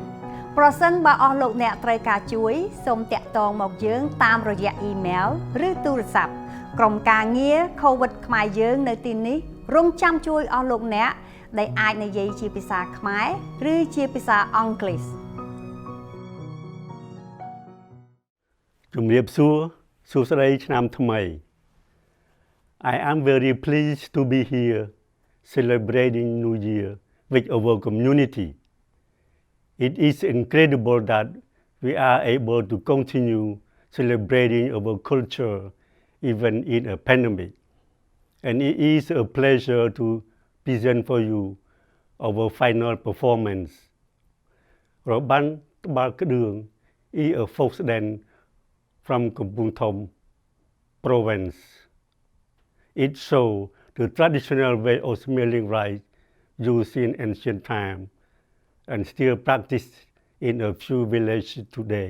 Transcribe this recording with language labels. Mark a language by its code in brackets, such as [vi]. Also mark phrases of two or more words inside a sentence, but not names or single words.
[km] ប្រសិនបើអស់លោកអ្នកត្រូវការជួយសូមតាក់ទងមកយើងតាមរយៈអ៊ីមែលឬទូរស័ព្ទក្រុមការងារ COVID ខ្មែរយើងនៅទីនេះរងចាំជួយអស់លោកអ្នកដែលអាចនិយាយជាភាសាខ្មែរឬជាភាសាអង់គ្លេស ជំរាបសួរសួស្តីឆ្នាំថ្មី [en] I am very pleased to be here celebrating New Year with our community. It is incredible that we are able to continue celebrating our culture even in a pandemic. And it is a pleasure to present for you our final performance. របាំត្បាល់ក្ដឿង is a folk dance from Kampong Thom province. It shows the traditional way of smelling rice used in ancient time and still practiced in a few villages today.